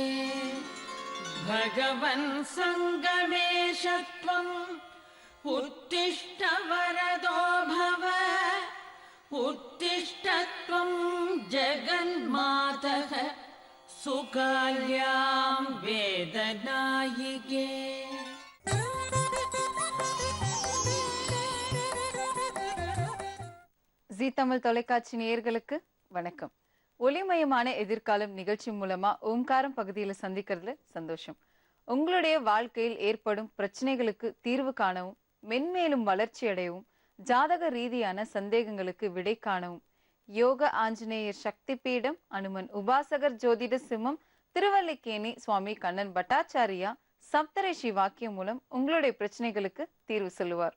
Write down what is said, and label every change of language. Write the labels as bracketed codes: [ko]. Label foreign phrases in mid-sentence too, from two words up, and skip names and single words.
[sa] भगवन् सङ्गमेश त्वम् उत्तिष्ठ वरदो भव उत्तिष्ठ त्वं जगन्मातः सुकाल्यां वेदनायिके. [ta] ஜீ தமிழ் தொலைக்காட்சி நேயர்களுக்கு வணக்கம். ஒளிமயமான எதிர்காலம் நிகழ்ச்சி மூலமா ஓம்காரம் பகுதியில் சந்திக்கிறதுல சந்தோஷம். உங்களுடைய வாழ்க்கையில் ஏற்படும் பிரச்சனைகளுக்கு தீர்வு காணவும், மென்மேலும் வளர்ச்சி அடையவும், ஜாதக ரீதியான சந்தேகங்களுக்கு விடை காணவும் யோக ஆஞ்சநேயர் சக்தி பீடம், அனுமன் உபாசகர் ஜோதிட சிம்மம், திருவல்லிக்கேணி சுவாமி கண்ணன் பட்டாச்சாரியா சப்தரிஷி வாக்கியம் மூலம் உங்களுடைய பிரச்சனைகளுக்கு தீர்வு சொல்லுவார்.